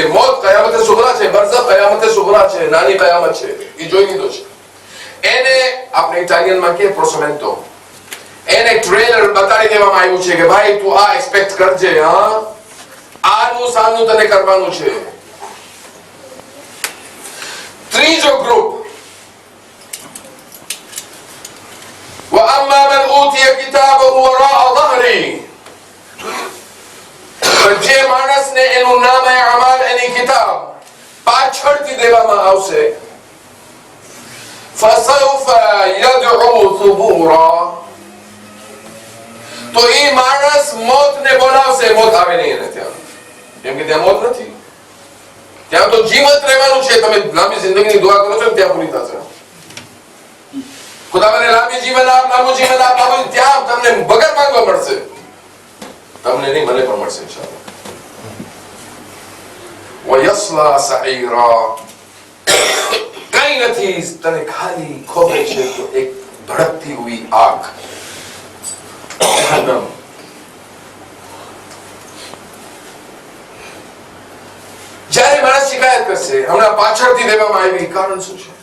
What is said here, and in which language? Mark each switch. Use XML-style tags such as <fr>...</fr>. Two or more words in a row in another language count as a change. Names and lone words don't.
<gu>મોત કયામતે સુગરા છે, બરઝખ કયામતે સુગરા છે, નાની કયામત છે, એ જોઈ લીધો છે. એને આપણે ઇટાલિયનમાં કે પ્રોસેમેન્ટો, એને ટ્રેલર બતાડી દેવામાં આવ્યું છે કે ભાઈ તું આ એક્સપેક્ટ કરજે, હા આનું સામનું તને કરવાનું છે. ત્રીજો ગ્રુપ,</gu> <ar>وَأَمَّا مَنْ أُوتِيَ كِتَابَهُ وَرَاءَ ظَهْرِهِ,</ar> <gu>જે માણસને એનું નામે અમાલ, એની કિતાબ પાછળથી દેવામાં આવશે,</gu> <ar>فَسَوْفَ يَدْعُو ثُبُورًا,</ar> <gu>તો એ માણસ મોતને બોલાવશે. મોત આવે નહીં એને ત્યાં, કેમ કે ત્યાં મોત નથી. ત્યાં તો જીવંત રહેવાનું છે. તમે લાંબી જિંદગીની દુઆ કરો છો ને ત્યાં પૂરી થશે. ખુદા મને લાંબી જીવન આપ, લાંબુ જીવન આપ, લાંબુ, ત્યાં તમને વગર માંગવા મળશે. તમને નહીં, મને પણ મળશે ઇન્શાઅલ્લાહ.</gu> <ar>وَيَصْلَى سَعِيرًا,</ar> <gu>કઈ નથી, તને ખાલી ખબર છે કે એક ભડકતી હુઈ આગ, જહન્નમ. જ્યારે માણસ શિકાયત કરશે હમણાં પાછળથી દેવામાં આવી, કારણ શું છે?</gu>